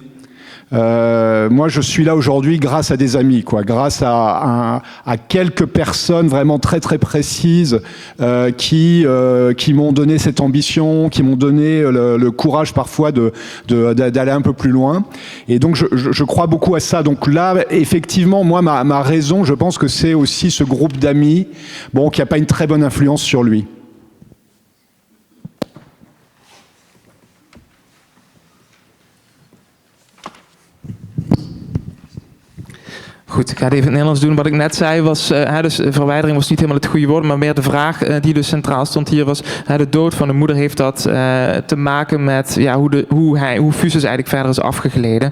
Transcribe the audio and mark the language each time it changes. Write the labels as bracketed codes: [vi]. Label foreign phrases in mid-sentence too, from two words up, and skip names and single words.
[fr] Moi, je suis là aujourd'hui grâce à des amis, quoi, grâce à quelques personnes vraiment très très précises qui m'ont donné cette ambition, qui m'ont donné le courage parfois d'aller un peu plus loin. Et donc, je crois beaucoup à ça. Donc là, effectivement, moi, ma raison, je pense que c'est aussi ce groupe d'amis, bon, qui n'a pas une très bonne influence sur lui. [nl] Goed, ik ga het even in het Nederlands doen. Wat ik net zei was, dus verwijdering was niet helemaal het goede woord, maar meer de vraag die dus centraal stond hier was, de dood van de moeder heeft dat te maken met hoe Fuss eigenlijk verder is afgegleden.